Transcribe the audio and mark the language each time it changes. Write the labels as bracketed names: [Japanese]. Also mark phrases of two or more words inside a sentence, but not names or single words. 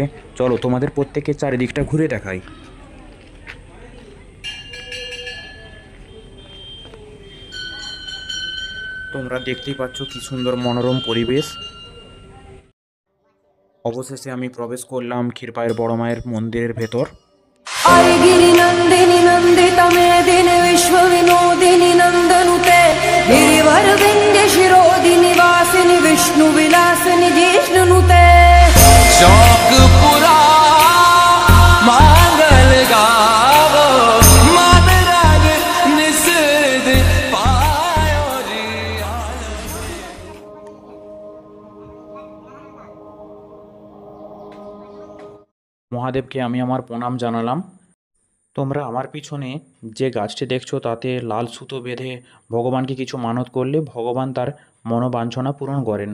[Bangla] চলো তোমাদের প্রত্যেককে চারিদিকটা ঘুরে দেখাই। তোমরা দেখতেই পাচ্ছ কি সুন্দর মনোরম পরিবেশ। অবশেষে আমি প্রবেশ করলাম ক্ষীরপায়ের বড় মায়ের মন্দিরের ভেতর। [Sanskrit] गिरि नंदिनी नंदित मेदिनि विश्व विनोदिनी नंदनुते गिरिवर विंध्य शिरोदिनि वासिनि विष्णु विलासिनि जिष्णुनुते [Hindi] चौकपुरा मांगल गावो मातराग निषेध पायो रे। [Bangla] মহাদেবকে আমি আমার প্রণাম জানালাম। তোমরা আমার পিছনে যে গাছটি দেখছো তাতে লাল সুতো বেঁধে ভগবানকে কিছু মানত করলে ভগবান তার মনোবাঞ্ছনা পূরণ করেন।